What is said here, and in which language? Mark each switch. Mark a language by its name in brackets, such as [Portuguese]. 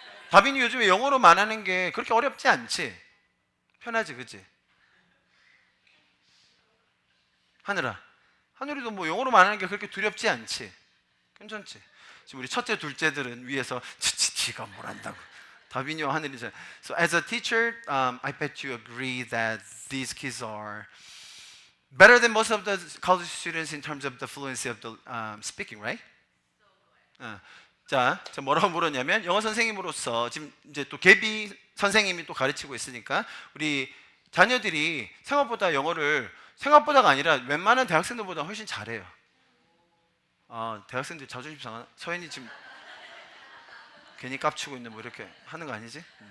[Korean] 다빈이 요즘에 영어로 말하는 게 그렇게 어렵지 않지? 편하지, 그치? 하늘이도 뭐 영어로 말하는 게 그렇게 두렵지 않지? 괜찮지? 지금 우리 첫째, 둘째들은 위에서 지가 뭘 안다고. 다빈이와 하늘이. [English] So as a teacher, I bet you agree that these kids are better than most of the college students in terms of the fluency of the speaking, right? [Korean] 자, 뭐라고 물었냐면 영어 선생님으로서 지금 이제 또 개비 선생님이 또 가르치고 있으니까 우리 자녀들이 생각보다 영어를, 생각보다가 아니라 웬만한 대학생들보다 훨씬 잘해요. 대학생들 자존심 상하나? 서현이 지금 괜히 깝치고 있는 뭐 이렇게 하는 거 아니지?